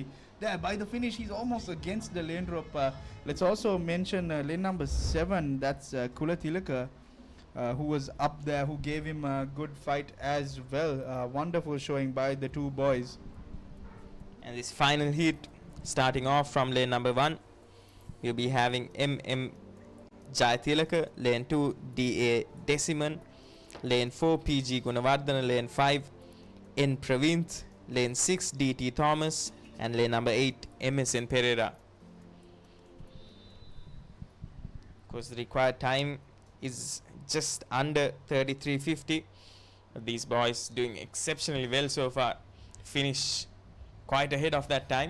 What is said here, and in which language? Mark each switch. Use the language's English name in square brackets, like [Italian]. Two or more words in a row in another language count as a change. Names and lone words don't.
[English] There by the finish, he's almost against the lane rope. Let's also mention lane number 7. That's Kulatilaka, who was up there, who gave him a good fight as well. Wonderful showing by the 2 boys. And this final heat, starting off from lane number 1, we'll be having MM Jayatilaka, lane 2 DA Deciman, lane 4 PG Gunawardana, lane 5 N Pravinth, lane 6 DT Thomas, and lane number 8 MSN Pereira. Of course, the required time is just under 33:50. These boys doing exceptionally well so far. Finish quite ahead of that time.